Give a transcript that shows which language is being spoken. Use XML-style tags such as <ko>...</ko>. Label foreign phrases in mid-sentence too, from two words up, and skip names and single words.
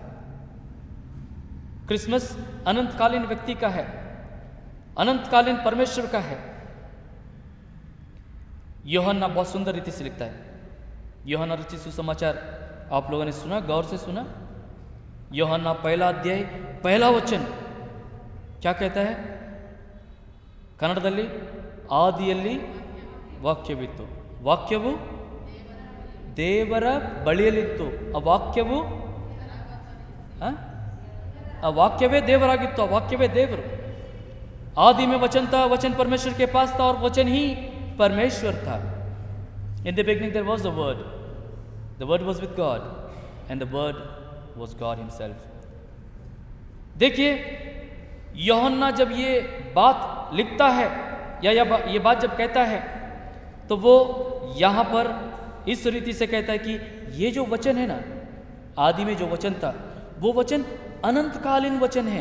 <hi>क्रिसमस अनंतकालीन व्यक्ति का है, अनंतकालीन परमेश्वर का है। यूहन्ना बहुत सुंदर रीति से लिखता है। यूहन्ना रचित सुसमाचार आप लोगों ने सुना, गौर से सुना? यूहन्ना 1 अध्याय 1 वचन क्या कहता है?</hi> <kn>ಕನ್ನಡದಲ್ಲಿ ಆದಿಯಲ್ಲಿ ವಾಕ್ಯವಿತ್ತು, ವಾಕ್ಯವು ದೇವರ ಬಳಿಯಲ್ಲಿತ್ತು, ಆ ವಾಕ್ಯವೇ ದೇವರಾಗಿತ್ತು, ಆ ವಾಕ್ಯವೇ ದೇವರು।</kn> <hi>आदि में वचन था, वचन परमेश्वर के पास था और वचन ही परमेश्वर था।</hi> <en>In the beginning there was the word was with God and the word was God himself।</en> <hi>देखिए, यूहन्ना जब ये बात लिखता है या ये बात जब कहता है तो वो यहाँ पर इस रीति से कहता है कि ये जो वचन है ना, आदि में जो वचन था, वो वचन अनंतकालीन वचन है।</hi>